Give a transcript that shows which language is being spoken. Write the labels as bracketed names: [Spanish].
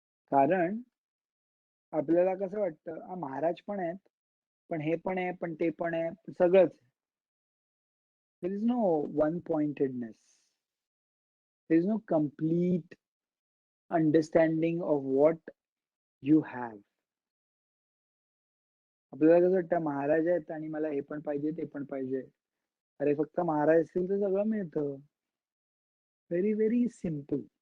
[Marathi] कारण आपल्याला कसं वाटतं, महाराज पण आहेत, पण हे पण आहे, पण ते पण आहे, सगळंच. [English] There is no one pointedness. There is no complete understanding of what you have. [Marathi] आपल्याला कसं वाटतं महाराज आहेत आणि मला हे पण पाहिजे, ते पण पाहिजे. अरे फक्त महाराज असतील तर सगळं मिळतं. [English] Very, very simple.